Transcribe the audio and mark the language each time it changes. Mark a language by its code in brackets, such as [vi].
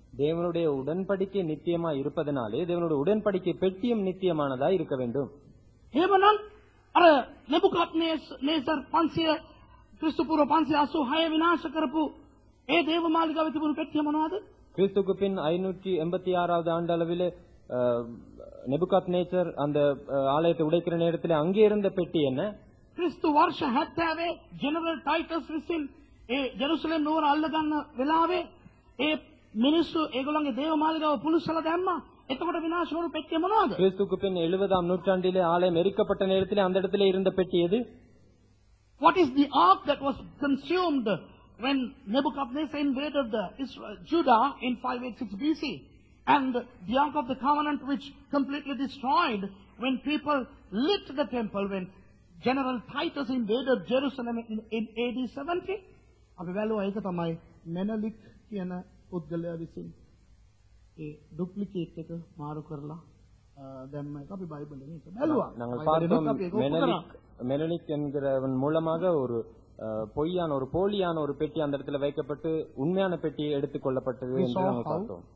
[ta] தேவனுடைய உடன்படிக்கை நித்தியமா இருப்பதனாலே தேவனுடைய உடன்படிக்கை பெட்டியும் நித்தியமானதா இருக்க வேண்டும். [si] එහෙමනම් අර නෙබුකද්නේසර් 500 ක්‍රිස්තු පූර්ව 586 විනාශ කරපු ඒ දේවමාලිගාවේ තිබුණු පෙට්ටිය මොනවද? [ta] கிறிஸ்துக்கு பின் 586வது ஆண்டு அளவிலே நெபுகாத்நேச்சர் அந்த ஆலயத்தை உடைக்கிற நேரத்தில் அங்கே இருந்த பெட்டி என்ன? [si] ක්‍රිස්තු වර්ෂ 70 ජෙනරල් ටයිටස් විසින් ඒ ජෙරුසලම් නුවර අල්ල ගන්න වෙලාවේ ඒ මිනිස්සු ඒගොල්ලන්ගේ දේවමාලිගාව පුලිස්සලා දැම්මා. එතකොට විනාශ වුණු පෙට්ටිය මොනවද? [ta] கிறிஸ்துக்கு பின் 70ஆம் நூற்றாண்டிலே ஆலயம் எரிக்கப்பட்ட நேரத்தில் அந்த இடத்திலே இருந்த பெட்டி எது? [en] What is the ark that was consumed when Nebuchadnezzar invaded Judah in 586 BC? And the Ark of the Covenant which completely destroyed when people lit the temple when General Titus invaded Jerusalem in AD 70. [si] අපි බැලුවා ඒක තමයි මෙනලික් කියන පුද්ගලයා විසින් ඒ duplicate එක මාරු කරලා දැම්ම එක අපි බයිබලෙන් ඒක බැලුවා. [ta] நாங்கள் பார்த்தோம் மெனலிக் என்கிறவன் மூலமாக ஒரு பொய்யான ஒரு போலியான ஒரு பெட்டி அந்த இடத்துல வைக்கப்பட்டு உண்மையான பெட்டி எடுத்துக் கொள்ளப்பட்டது என்று நாங்கள் பார்த்தோம்.